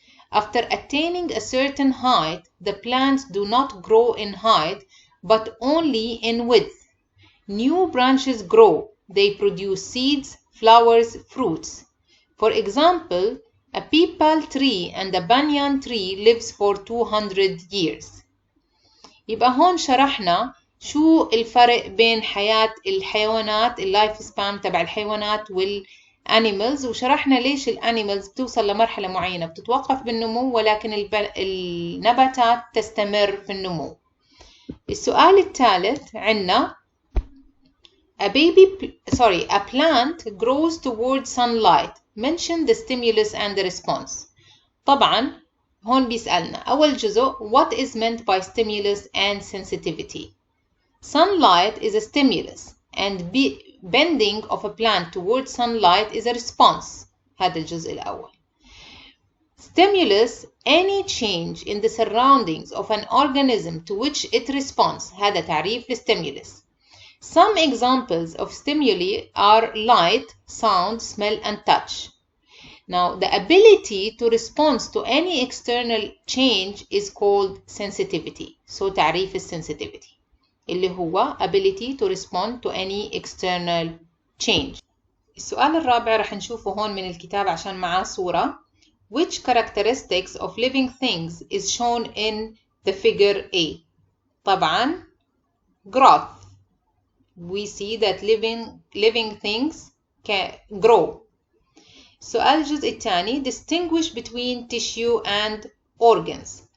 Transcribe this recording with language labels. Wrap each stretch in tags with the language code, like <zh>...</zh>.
<en>After attaining a certain height, the plants do not grow in height but only in width. New branches grow. They produce seeds, flowers, fruits. For example, a peepal tree and a banyan tree lives for 200 years.</en> <ar>يبقى هون شرحنا شو الفرق بين حياة الحيوانات اللايف سبان تبع الحيوانات والانيمالز وشرحنا ليش الانيمالز بتوصل لمرحلة معينة بتتوقف بالنمو ولكن النباتات تستمر في النمو. السؤال الثالث عنا</ar> <en>a plant grows towards sunlight. Mention the stimulus and the response.</en> <ar>طبعا هون بيسألنا أول جزء</ar> <en>what is meant by stimulus and sensitivity. Sunlight is a stimulus and bending of a plant towards sunlight is a response.</en> <ar>هذا الجزء الأول.</ar> <en>Stimulus, any change in the surroundings of an organism to which it responds.</en> <ar>هذا تعريف للstimulus.</ar> <en>Some examples of stimuli are light, sound, smell, and touch. Now, the ability to respond to any external change is called sensitivity. So,</en> <ar>تعريف الsensitivity اللي هو</ar> <en>ability to respond to any external change.</en> <ar>السؤال الرابع رح نشوفه هون من الكتاب عشان معاه صورة.</ar> <en>Which characteristics of living things is shown in the figure A? طبعا growth. We see that living things can grow.</en> <ar>السؤال الجزء الثاني</ar> <en>distinguish between tissue and organs.</en>